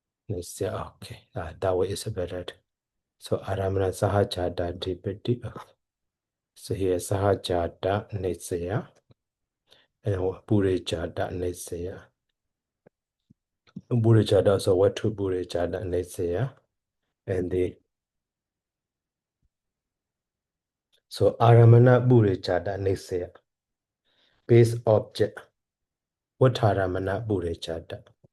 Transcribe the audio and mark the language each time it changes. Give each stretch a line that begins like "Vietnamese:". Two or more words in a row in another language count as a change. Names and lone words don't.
English: Okay, that way is better. So
Pali: Aramana Sahajada Dipati.
English: So here
Pali: Sahajada Nisaya
English: and
Pali: Burejada Nisaya.
English: Burejada, so what to
Pali: Burejada Nisaya?
English: And the so
Pali: Aramana Burejada Nisaya.
English: Base object. What
Pali: Aramana Burejada?